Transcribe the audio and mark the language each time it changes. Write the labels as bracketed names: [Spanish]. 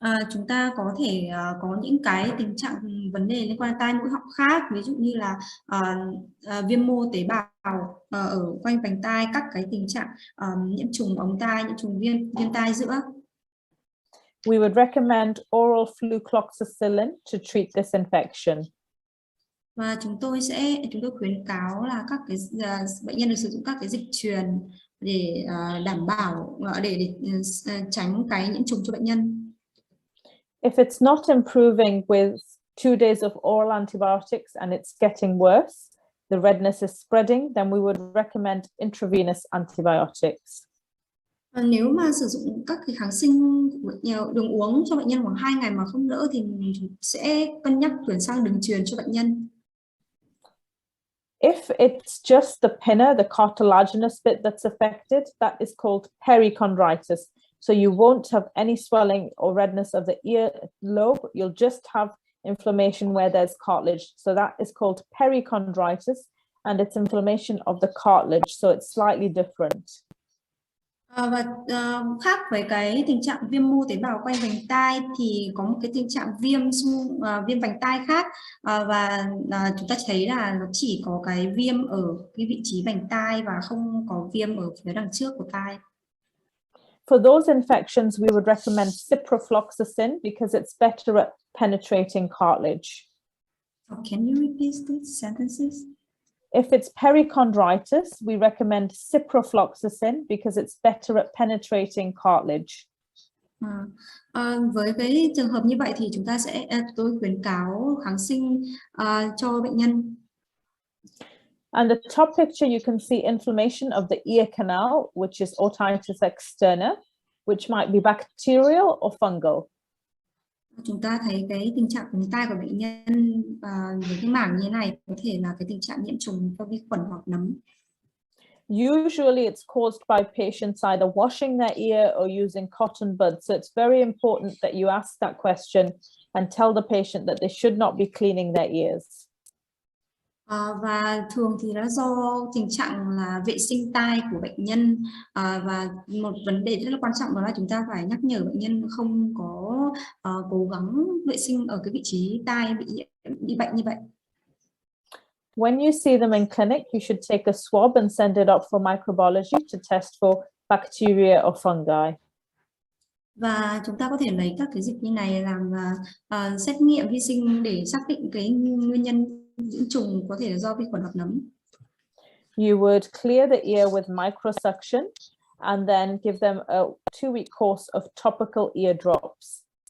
[Vietnamese] Chúng ta có thể có những cái tình trạng vấn đề liên quan đến tai mũi họng khác, ví dụ như là viêm mô tế bào ở quanh vành tai, các cái tình trạng nhiễm trùng ống tai, nhiễm trùng viêm tai giữa. [English] We would recommend oral flucloxacillin to treat this infection. [Vietnamese] Và chúng tôi khuyến cáo là các cái bệnh nhân được sử dụng các cái dịch truyền để đảm bảo để tránh cái nhiễm trùng cho bệnh nhân. [English] If it's not improving with 2 days of oral antibiotics and it's getting worse, the redness is spreading, then we would recommend intravenous antibiotics. [Vietnamese] Nếu mà sử dụng các cái kháng sinh đường uống cho bệnh nhân khoảng 2 ngày mà không đỡ thì mình sẽ cân nhắc chuyển sang đường truyền cho bệnh nhân. [English] If it's just the pinna, the cartilaginous bit that's affected, that is called perichondritis. So you won't have any swelling or redness of the ear lobe. You'll just have inflammation where there's cartilage. So that is called perichondritis, and it's inflammation of the cartilage. So it's slightly different. [Vietnamese] Và khác với cái tình trạng viêm mô tế bào quanh vành tai thì có một cái tình trạng viêm vành tai khác, và chúng ta thấy là nó chỉ có cái viêm ở cái vị trí vành tai và không có viêm ở phía đằng trước của tai. [English] For those infections, we would recommend ciprofloxacin because it's better at penetrating cartilage. Can you repeat these sentences? If it's perichondritis, we recommend ciprofloxacin because it's better at penetrating cartilage. [Vietnamese] Với cái trường hợp như vậy thì tôi khuyến cáo kháng sinh cho bệnh nhân. [English] And the top picture, you can see inflammation of the ear canal, which is otitis externa, which might be bacterial or fungal. [Vietnamese] Chúng ta thấy cái tình trạng úng tai của bệnh nhân và với cái mảng như thế này có thể là cái tình trạng nhiễm trùng do vi khuẩn hoặc nấm. [English] Usually it's caused by patients either washing their ear or using cotton buds. So it's very important that you ask that question and tell the patient that they should not be cleaning their ears. [Vietnamese] Và thường thì nó do tình trạng là vệ sinh tai của bệnh nhân, và một vấn đề rất là quan trọng đó là chúng ta phải nhắc nhở bệnh nhân không có cố gắng vệ sinh ở cái vị trí tai bị bệnh như vậy. [English] When you see them in clinic, you should take a swab and send it up for microbiology to test for bacteria or fungi. [Vietnamese] Và chúng ta có thể lấy các cái dịch như này làm xét nghiệm vi sinh để xác định cái nguyên nhân nhiễm trùng, có thể là do vi khuẩn hoặc nấm. [English] You would clear the ear with microsuction and then give them a 2-week course of topical ear drops.